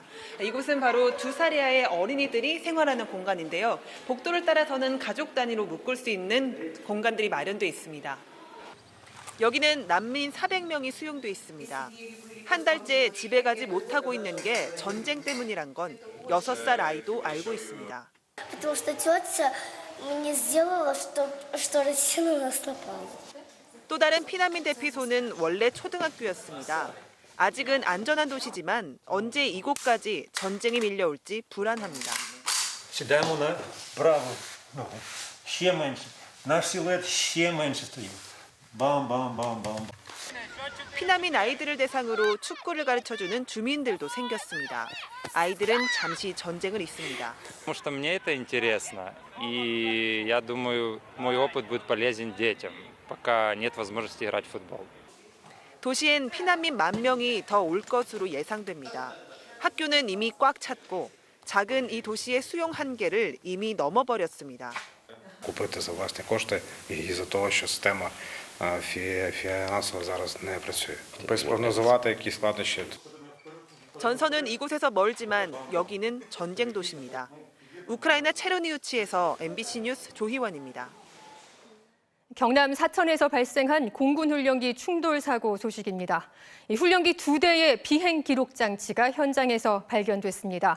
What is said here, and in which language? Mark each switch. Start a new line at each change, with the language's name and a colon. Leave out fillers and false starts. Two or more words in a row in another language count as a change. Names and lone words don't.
Korean: 이곳은 바로 두사리아의 어린이들이 생활하는 공간인데요. 복도를 따라서는 가족 단위로 묶을 수 있는 공간들이 마련돼 있습니다. 여기는 난민 400명이 수용돼 있습니다. 한 달째 집에 가지 못하고 있는 게 전쟁 때문이란 건 6살 아이도 알고 있습니다.
Russian: Потому что тетя мне сделала, что Россия на нас напала.
Korean: 또 다른 피난민 대피소는 원래 초등학교였습니다. 아직은 안전한 도시지만 언제 이곳까지 전쟁이 밀려올지 불안합니다.
Ukrainian: Сідаємо направо, ще менше. Наш силует ще менше стоїть. бам.
Korean: 피난민 아이들을 대상으로 축구를 가르쳐주는 주민들도 생겼습니다. 아이들은 잠시 전쟁을 잊습니다.
Russian: Потому что мне это интересно, и я думаю, мой опыт будет полезен детям, пока нет возможности играть в футбол.
Korean: 도시엔 피난민 10,000명이 더 올 것으로 예상됩니다. 학교는 이미 꽉 찼고 작은 이 도시의 수용 한계를 이미 넘어버렸습니다.
Ukrainian: Купити за власні кошти із-за того, що система фінансово зараз не працює. Спрогнозувати які складнощі.
Korean: 전선은 이곳에서 멀지만 여기는 전쟁 도시입니다. 우크라이나 체르니우치에서 MBC 뉴스 조희원입니다. 경남 사천에서 발생한 공군 훈련기 충돌 사고 소식입니다. 이 훈련기 2대의 비행 기록 장치가 현장에서 발견됐습니다.